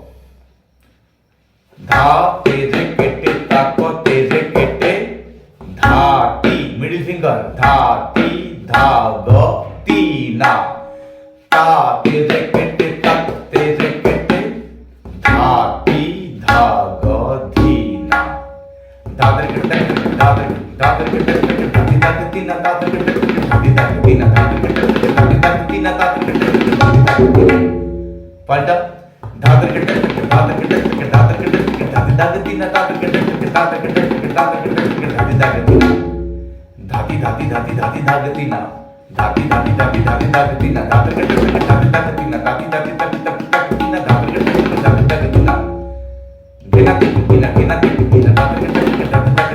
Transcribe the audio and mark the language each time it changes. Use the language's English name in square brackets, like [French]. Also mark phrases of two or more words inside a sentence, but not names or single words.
[English] Dha tere kete tako tere kete dha ti middle finger dha ti dha ga ti na ta tere kete tak tere kete dha ti dha ga thi na dha tere kete dha tere kete dhati dhati ti na dha tere kete dhati dhati ti na dha tere kete dhati dhati ti na dha tere kete पलटा धातर के धातर के धातर के धाती धाती तीन धातर के धातर के धातर के धाती धाती धाती धाती धाती धाती धाती तीन धाती धाती धाती धाती धाती तीन धातर के धाती धाती तीन धाती धाती धाती धाती तीन धातर के धाती धाती तीन गिना तीन गिना गिना तीन धातर के